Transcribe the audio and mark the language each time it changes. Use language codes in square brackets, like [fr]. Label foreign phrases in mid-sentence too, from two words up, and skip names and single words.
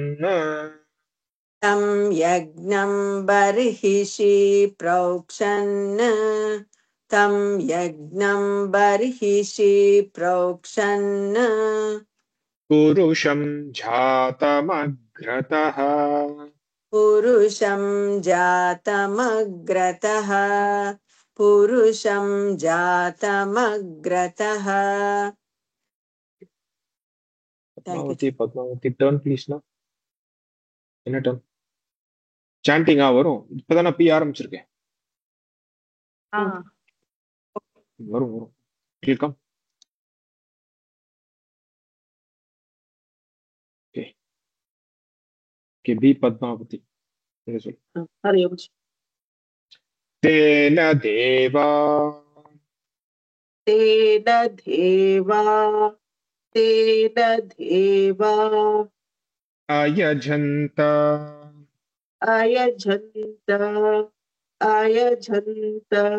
[sa] तं यज्ञं बर्हिषि प्रोक्षन् तं यज्ञं बर्हिषि प्रोक्षन् पुरुषं जातमग्रतः पुरुषं जातमग्रतः पुरुषं जातमग्रतः [ta] பத்மாவதி [en] turn please-னா [ta] என்ன டர்ன் சாண்டிங்கா வரும் இப்பதான் நான் பி ஆரம்பிச்சிருக்கேன் வரும் வரும் கேட்கும் [en] okay okay [ta] பி பத்மாவதி நீங்க சொல்லு [sa] हरि ओम जी तेन देवा तेन देवा अयजन्त अयजन्त